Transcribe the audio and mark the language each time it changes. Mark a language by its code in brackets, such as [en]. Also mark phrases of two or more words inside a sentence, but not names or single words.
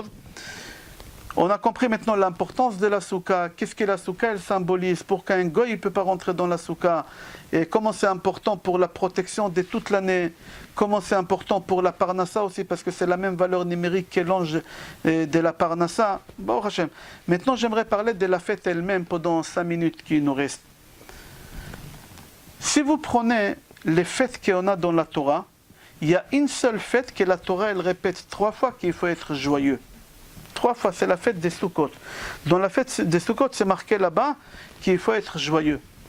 [fr] On a compris maintenant l'importance de la souka. Qu'est-ce que la souka elle symbolise? Pour qu'un goy ne peut pas rentrer dans la souka. Et comment c'est important pour la protection de toute l'année. Comment c'est important pour la parnassa aussi, parce que c'est la même valeur numérique que l'ange de la parnassa. [he] ברוך השם. [fr] Maintenant, j'aimerais parler de la fête elle-même pendant 5 minutes qui nous restent. Si vous prenez les fêtes qu'on a dans la Torah, il y a une seule fête que la Torah elle répète 3 fois qu'il faut être joyeux. 3 fois, c'est la fête des Sukkot. Dans la fête des Sukkot, c'est marqué là-bas qu'il faut être joyeux.